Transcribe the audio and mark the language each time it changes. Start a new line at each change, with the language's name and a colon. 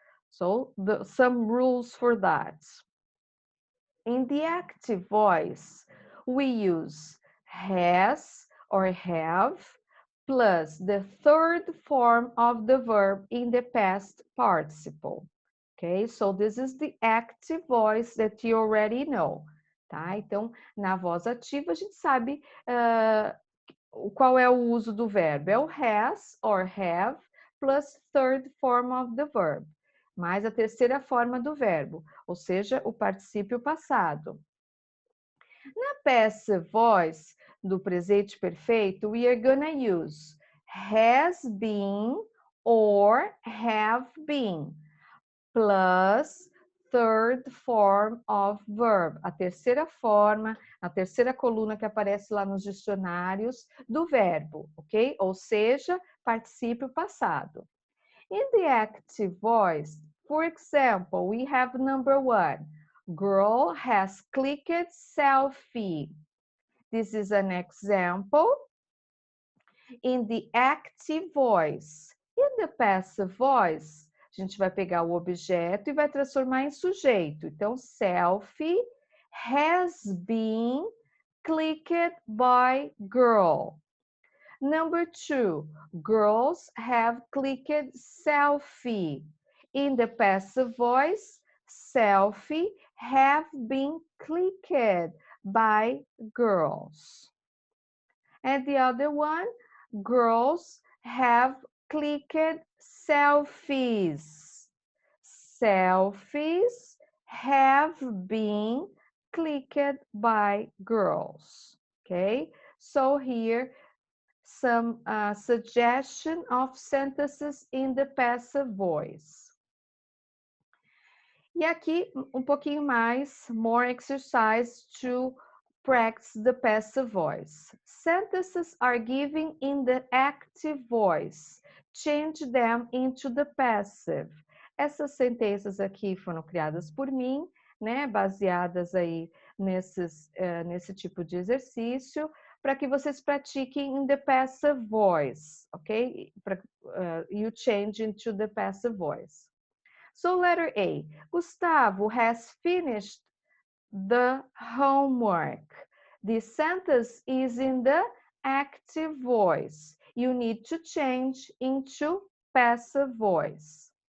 English: So, some rules for that. In the active voice, we use has or have plus the third form of the verb in the past participle. Okay, so this is the active voice that you already know.
Portuguese: Tá? Então, na voz ativa, a gente sabe qual é o uso do verbo. É o has or have plus third form of the verb. Mais a terceira forma do verbo, ou seja, o particípio passado. Na passive voice do presente perfeito,
English: we are gonna use has been or have been plus third form of verb,
Portuguese: a terceira forma, a terceira coluna que aparece lá nos dicionários do verbo, ok? Ou seja, particípio passado.
English: In the active voice, for example, we have number one, girl has clicked selfie. This is an example. In the active voice. In the passive voice,
Portuguese: a gente vai pegar o objeto e vai transformar em sujeito. Então,
English: selfie has been clicked by girl. Number two, girls have clicked selfie. In the passive voice, selfie have been clicked by girls. And the other one, girls have clicked selfies. Selfies have been clicked by girls. Okay, so here some suggestion of sentences in the passive voice.
Portuguese: E aqui um pouquinho mais,
English: more exercise to practice the passive voice. Sentences are given in the active voice. Change them into the passive.
Portuguese: Essas sentenças aqui foram criadas por mim, né, baseadas aí nesse tipo de exercício, para que vocês pratiquem
English: in the passive voice,
Portuguese: ok?
English: You change into the passive voice. So letter A, Gustavo has finished the homework. This sentence is in the active voice. You need to change into passive voice.